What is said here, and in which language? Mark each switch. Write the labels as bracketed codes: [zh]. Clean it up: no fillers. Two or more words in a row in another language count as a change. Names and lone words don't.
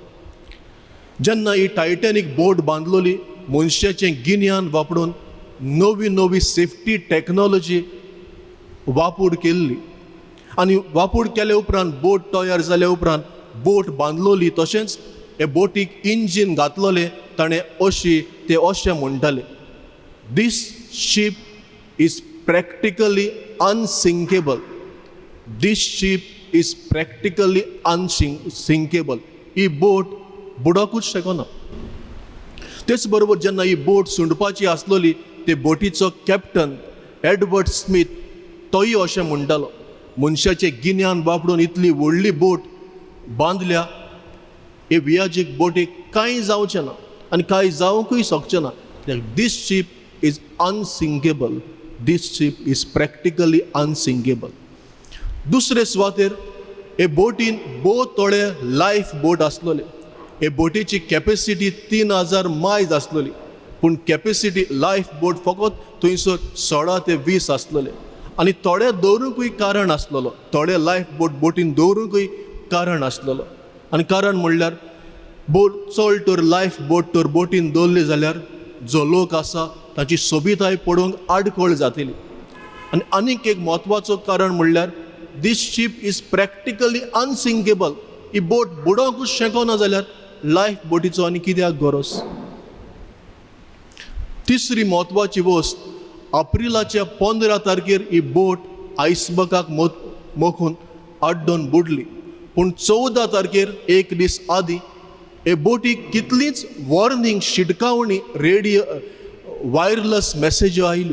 [kok] जेन्ना ही टायटॅनिक बोट बांदलोली मनशाचें गिन्यान वापरून नवी नवी [en] safety technology [kok] वापूर केल्ली आनी वापूर केले उपरांत बोट तयार जाल्या उपरांत बोट बांदलोली. तशेंच हे बोटीक इंजीन घातलोलें ताणें ते अशें म्हणटाले, [en] "This ship is practically unsinkable. This ship is practically unsinkable." [kok] ही बोट बुडोकूच शकना. तेच बरोबर जेन्ना ही बोट सुंडपाची आसलोली ते बोटीचो कॅप्टन एडवर्ड स्मिथ तोय अशें म्हणटालो, मनशाचें गिन्यान वापरून इतली व्हडली बोट बांदल्या, हे वियाजीक बोटीक कांय जावचें ना आनी कांय जावंकूय शकचें ना. [en] "This ship is unsinkable. This ship is practically unsinkable." [kok] दुसरे सुवातेर हे बोटीन थोडे [en] life boat [kok] आसलोले. हे बोटीची कॅपेसिटी 3000 मायज आसलोली, पूण कॅपेसिटी [en] life boat [kok] फकत थंयसर 16 ते 20 आसलोले. आनी थोडे दवरूंकूय कारण आसलोलो, थोडे लायफ बोटीन दवरूंकूय कारण आसलोलो. आनी कारण म्हणल्यार बोट चड तर लायफ तर बोटीन दवरली जाल्यार जो लोक आसा ताची सोबिताय पडोवंक आडखळ जातली. आनी आनीक एक म्हत्वाचो कारण म्हणल्यार [en] "This ship is practically unsinkable." [kok] ही बोट बुडोवंकूच शकना जाल्यार लायफ बोटीचो आनी कित्याक गरज. तिसरी म्हत्वाची वस्त, एप्रिलाच्या 15 तारखेर ही बोट आयसबर्गाक मोखून आड्डोन बुडली. पूण 14 तारखेर एक दीस आदीं हे बोटीक कितलींच वॉर्निंग शिटकावणी वायरलेस मॅसेज्यो आयल्यो.